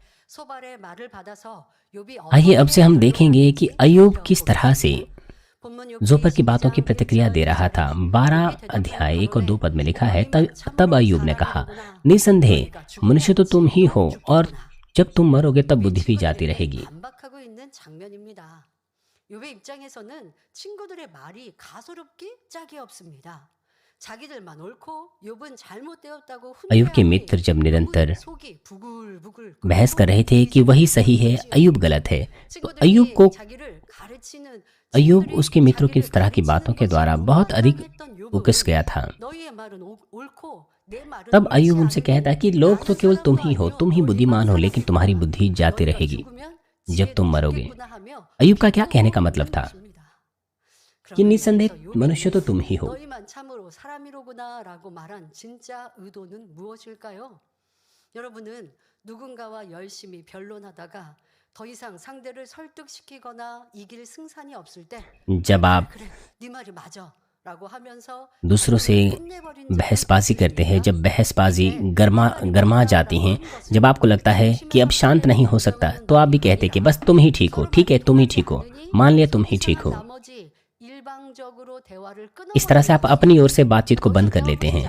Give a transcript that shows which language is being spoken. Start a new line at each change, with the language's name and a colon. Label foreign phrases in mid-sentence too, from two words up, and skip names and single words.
Hindi: आइए अब से हम देखेंगे कि अय्यूब किस तरह से जोपर की बातों की प्रतिक्रिया दे रहा था। 12 अध्याय 1 और 2 पद में लिखा है, तब अय्यूब ने कहा, निसंदेह मनुष्य तो तुम ही हो, और जब तुम मरोगे तब बुद्धि भी जाती रहेगी।
Korean: 욥의 입장에서는 친구들의 말이 가소롭기 짝이 없습니다. 자기들만 옳고 욥은 잘못되었다고
Hindi: अय्यूब के मित्र जब निरंतर
Korean: 속이 부글부글
Hindi: बहस कर रहे थे कि वही सही है, अय्यूब गलत है, तो अय्यूब उसके मित्रों की इस तरह की बातों के द्वारा बहुत अधिक उकस गया था। तब अय्यूब उनसे कहता कि लोग तो केवल तुम ही हो, तुम ही बुद्धिमान हो, लेकिन तुम्हारी बुद्धि जाती रहेगी जब तुम मरोगे। अय्यूब का क्या कहने का मतलब था कि निसंदेह मनुष्य तो तुम ही हो।
Korean: 너희만 참으로 사람이로구나라고 말한 진짜 의도는 무엇일까요? 여러분은 누군가와 열심히 변론하다가 더 이상 상대를 설득시키거나 이길 승산이 없을 때
Hindi: जब आप
Korean: 그래 네 말이 맞아
Hindi: दूसरों से बहसबाजी करते हैं। जब बहसबाजी गर्मा गर्मा जाती हैं, जब आपको लगता है कि अब शांत नहीं हो सकता, तो आप भी कहते हैं कि बस तुम ही ठीक हो, ठीक है तुम ही ठीक हो, मान लिया तुम ही ठीक हो। इस तरह से आप अपनी ओर से बातचीत को बंद कर लेते हैं।